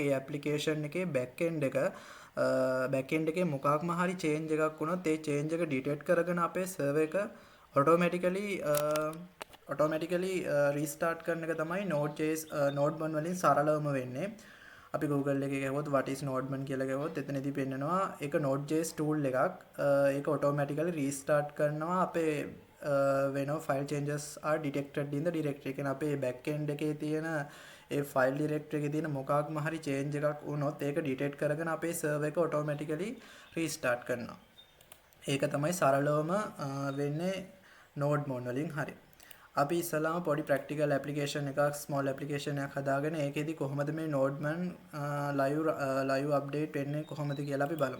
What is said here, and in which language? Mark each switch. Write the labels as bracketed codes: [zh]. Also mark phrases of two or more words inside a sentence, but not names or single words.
[si] ඒ ඇප්ලිකේෂන් එකේ [en] back end [si] එකේ මොකක්ම හරි චේන්ජ් එකක් වුණොත් ඒ චේන්ජ් එක ඩිටෙක්ට් කරගෙන අපේ සර්වර් එක [en] automatically restart [si] කරන එක තමයි නෝඩ්මන් වලින් සරලවම වෙන්නේ. අපි Google එකේ ගියොත් [en] what is nodman [si] කියලා ගියොත් එතනදී පෙන්නනවා ඒක node.js tool එකක්. [en] ඒක automatically restart [si] කරනවා අපේ [en] when file changes are detected in the directory. [si] කියන්නේ අපේ [en] back end [si] එකේ තියෙන ඒ file directory එකේ තියෙන මොකක්ම හරි change එකක් වුණොත් ඒක detect කරගෙන අපේ server එක [en] automatically restart [si] කරනවා. ඒක තමයි සරලවම වෙන්නේ nodman වලින් හරි. අපි ඉස්සලාම පොඩි [en] practical application [si] එකක් [en] small application [si] එකක් හදාගෙන ඒකෙදි කොහොමද මේ නෝඩ්මන් [en] live update [si] වෙන්නේ කොහොමද කියලා අපි බලමු.